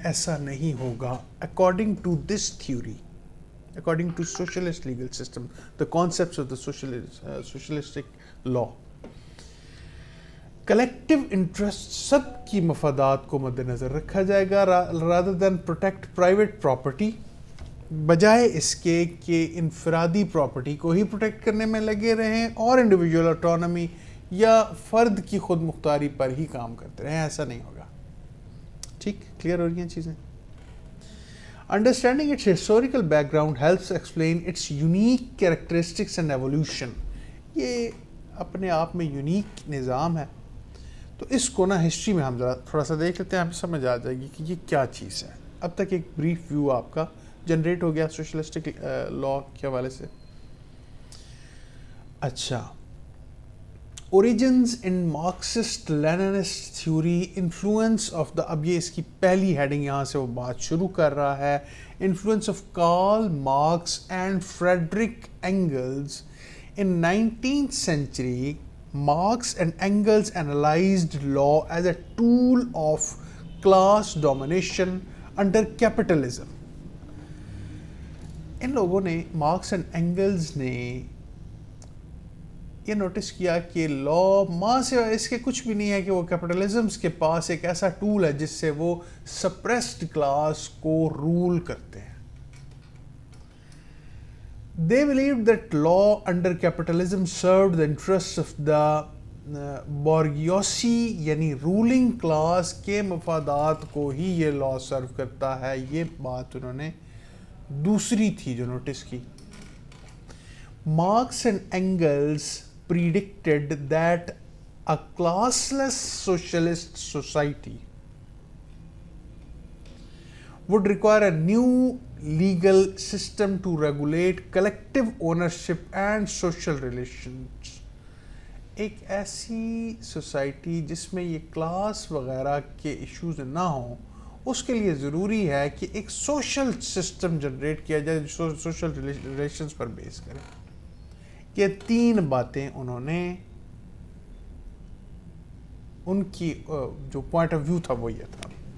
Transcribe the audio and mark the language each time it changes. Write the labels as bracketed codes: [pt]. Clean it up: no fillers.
[ur] ایسا نہیں ہوگا. [en] according to this theory, [ur] according to socialist legal system, the concepts of the سوشلسٹک law, collective interest سب کی مفادات کو مد نظر رکھا جائے گا [en] rather than protect private property, [ur] بجائے اس کے کہ انفرادی پراپرٹی کو ہی پروٹیکٹ کرنے میں لگے رہیں اور انڈیویجول آٹونومی یا فرد کی خود مختاری پر ہی کام کرتے رہیں. ایسا نہیں ہوگا. ٹھیک, کلیئر ہو رہی ہیں چیزیں. [en] Understanding its historical background helps explain its unique characteristics and evolution. [ur] یہ اپنے آپ میں یونیک نظام ہے, تو اس کو نا ہسٹری میں ہم ذرا تھوڑا سا دیکھ لیتے ہیں, ہمیں سمجھ آ جائے گی کہ یہ کیا چیز ہے. اب تک ایک بریف ویو آپ کا جنریٹ ہو گیا سوشلسٹک لا کے حوالے سے. اچھا, origins in Marxist لیننسٹ theory, influence of the, اب یہ اس کی پہلی ہیڈنگ یہاں سے وہ بات شروع کر رہا ہے, influence of Karl Marx and Frederick angles. [en] In 19th century, Marx and Engels analyzed law as a tool of class domination under capitalism. [ur] ان لوگوں نے, مارکس اینڈ اینگلز نے یہ نوٹس کیا کہ لا ماں سے اس کے کچھ بھی نہیں ہے کہ وہ کیپٹلزمس کے پاس ایک ایسا ٹول ہے جس سے وہ سپریسڈ کلاس کو رول کرتے ہیں. [en] They believed that law under capitalism served the interests of the bourgeoisie, [ur] یعنی رولنگ کلاس کے مفادات کو ہی یہ لا سرو کرتا ہے. یہ بات انہوں نے دوسری تھی جو نوٹس کی. [en] Marx and Engels predicted that a classless socialist society would require a new legal system to regulate collective ownership and social relations. [ur] ایک ایسی سوسائٹی جس میں یہ کلاس وغیرہ کے ایشوز نہ ہوں, اس کے لیے ضروری ہے کہ ایک سوشل سسٹم جنریٹ کیا جائے جو سوشل ریلیشنز پر بیس کرے. یہ 3 باتیں انہوں نے, ان کی جو پوائنٹ آف ویو تھا وہ یہ تھا.